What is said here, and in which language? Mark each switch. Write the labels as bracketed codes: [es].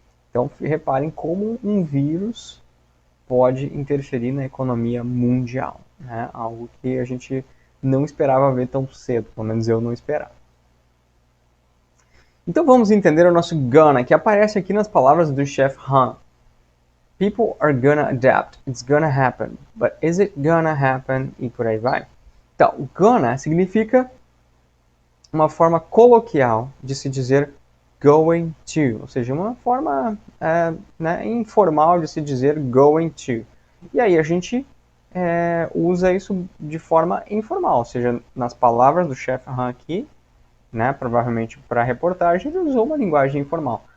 [pt] Então, reparem como um vírus pode interferir na economia mundial, né? Algo que a gente não esperava ver tão cedo, pelo menos eu não esperava. Então vamos entender o nosso gonna, que aparece aqui nas palavras do Chef Han. [en] People are gonna adapt, it's gonna happen, but is it gonna happen? [pt] E por aí vai. Então, gonna significa uma forma coloquial de se dizer going to, ou seja, uma forma informal de se dizer going to. E aí a gente usa isso de forma informal, ou seja, nas palavras do Chef Han aqui, né, provavelmente para a reportagem, ele usou uma linguagem informal.